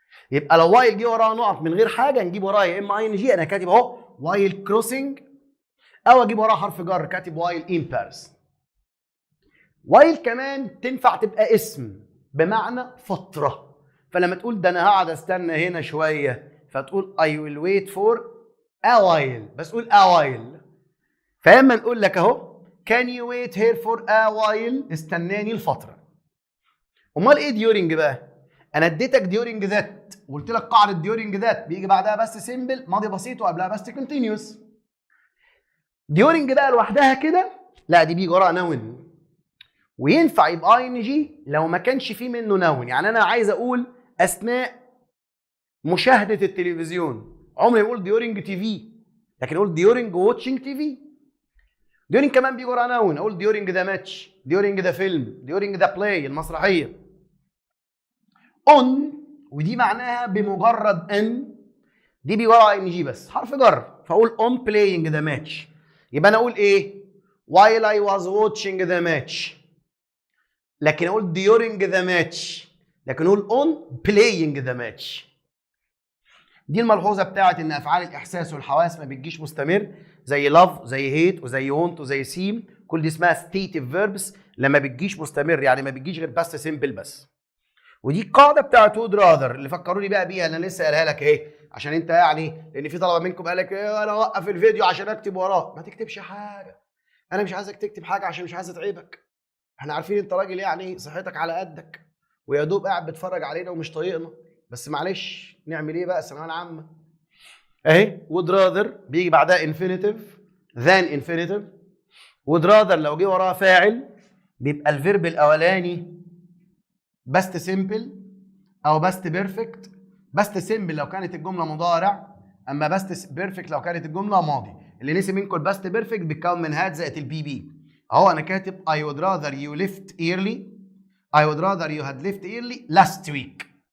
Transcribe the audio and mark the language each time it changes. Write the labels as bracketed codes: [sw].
[ar] يبقى لو وايل جه وراها نقط من غير حاجه نجيب وراها يا اما اي ان جي انا كاتب اهو [en] while crossing, [ar] او اجيب وراها حرف جر كاتب [en] While in Paris. [ar] وايل كمان تنفع تبقى اسم بمعنى فتره، فلما تقول ده انا هقعد استنى هنا شويه فتقول [en] I will wait for a while، [ar] بس قول [en] a while. [ar] فاما نقول لك اهو [en] can you wait here for a while، [ar] استناني الفتره. امال ايه during بقى؟ انا اديتك during ذات وقلت لك قاعده during ذات بيجي بعدها بس سيمبل ماضي بسيط وقبلها بس continuous. during بقى لوحدها كده لا، دي بيجي وراها نون، وينفع يبقى اي ان جي لو ما كانش فيه منه نون. يعني انا عايز اقول اثناء مشاهده التلفزيون، عمري ما اقول during تي في، لكن اقول [en] during watching [ar] تي في. during كمان بيجي وراها نون، اقول during ذا ماتش، during ذا فيلم، during ذا بلاي المسرحيه. on ودي معناها بمجرد ان، دي بيجي وراها ان جي بس حرف جر، فاقول [en] on playing the match. [ar] يبقى انا اقول ايه؟ [en] while I was watching the match، [ar] لكن اقول [en] during the match، لكن اقول on playing the match. [ar] دي الملحوظه بتاعت ان افعال الاحساس والحواس ما بتجيش مستمر، زي love زي hate وزي want وزي seem، كل دي اسمها [en] stative verbs [ar] لما بتجيش مستمر، يعني ما بتجيش غير بس simple بس. ودي القاعده بتاعت would rather اللي فكروني بقى بيها، انا لسه قالها لك اهي عشان انت يعني، لان في طلبه منكم قال لك ايه انا اوقف الفيديو عشان اكتب وراه. ما تكتبش حاجه، انا مش عايزك تكتب حاجه عشان مش عايز اتعبك. احنا عارفين انت راجل يعني صحتك على قدك، ويا دوب قاعد بتتفرج علينا ومش طايقنا، بس معلش نعمل ايه بقى، الثانويه العامه اهي. [en] would rather [ar] بيجي بعدها [en] infinitive than infinitive. [ar] would rather لو جه وراها فاعل بيبقى الفيرب الاولاني باست سيمبل او باست بيرفكت. باست سيمبل لو كانت الجمله مضارع، اما باست بيرفكت لو كانت الجمله ماضي. اللي نسي منكم الباست بيرفكت بيتكون من هات زائد البي بي. اهو انا كاتب [en] I would rather you left early، I would rather you had left early last week.